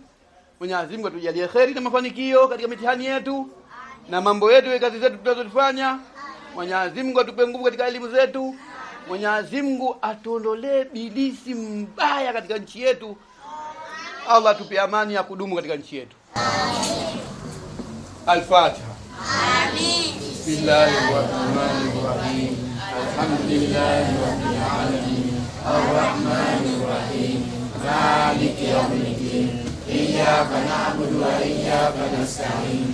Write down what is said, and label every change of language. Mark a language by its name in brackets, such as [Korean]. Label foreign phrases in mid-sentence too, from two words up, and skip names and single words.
[Swahili] Mwenyezi Mungu atujalie kheri na mafanikio katika mitihani yetu na mambo yetu ya kazi zetu tunazofanya. Mwenyezi Mungu atupe nguvu katika elimu zetu. Mwenyezi Mungu atuondolee bilisi mbaya katika nchi yetu. Allah atupe amani ya kudumu katika nchi yetu. [Arabic] الفاتحة. آمين. بسم الله الرحمن الرحيم. الحمد لله رب العالمين. الرحمن الرحيم. مالك يوم الدين. إياك نعبد وإياك نستعين.